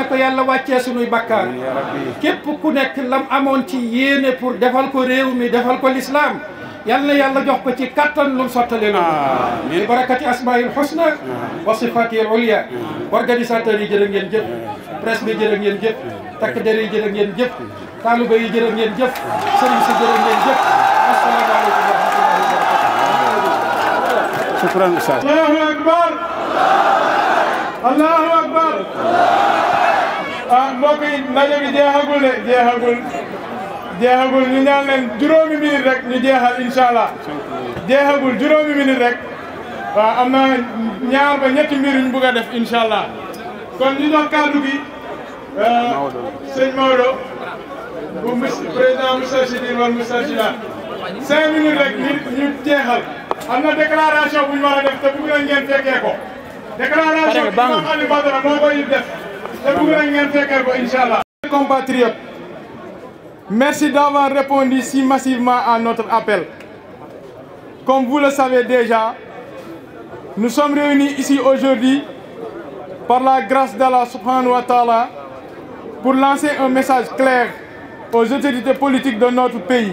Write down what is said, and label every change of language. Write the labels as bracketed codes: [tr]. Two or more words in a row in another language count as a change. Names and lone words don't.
[wo] ko yàlla wàccee sunuy bakkaar képp ku nekk lam amoon ci yéene pour defal ko réew mi defal ko l'islam yal na yàlla jox ko ci kattan lu mu sottalee loolu bi [ar] بركة الأسماء الحسنى والصفات العليا [wo] organisateurs yi jërë ngeen jëf presse bi jërë ngeen jëf takk der yi jërë ngeen jëf taaliba yi jërë ngeen jëf sëriñ si jërë ngeen jëf [ar] السلام عليكم ورحمة الله وبركاته شكرا أستاذ الله أكبر الله أكبر [wo] mbokk yi ndaje bi jeexagul de jeexagul ñu ñaan leen juróomi minute rek ñu jeexal inshallah jeexagul juróomi minute rek waaw am na ñaar ba ñetti mbir ñu bëgg a def inshallah kon ñu jox kàddu gi sëñ Maodo bu président Moustarchidine wal Moustarchidaat 5 minutes rek ñu jeexal am na déclaration bu ñu war a def te bëgg nañ ngeen fekkee ko déclaration bi Imam Aliou Badara moo koy def te bëgg nañ ngeen fekkee ko inshallah. [fr] Compatriotes, merci d'avoir répondu si massivement à notre appel. Comme vous le savez déjà, nous sommes réunis ici aujourd'hui par la grâce d'Allah [ar] سبحانه وتعالى [fr] pour lancer un message clair aux autorités politiques de notre pays.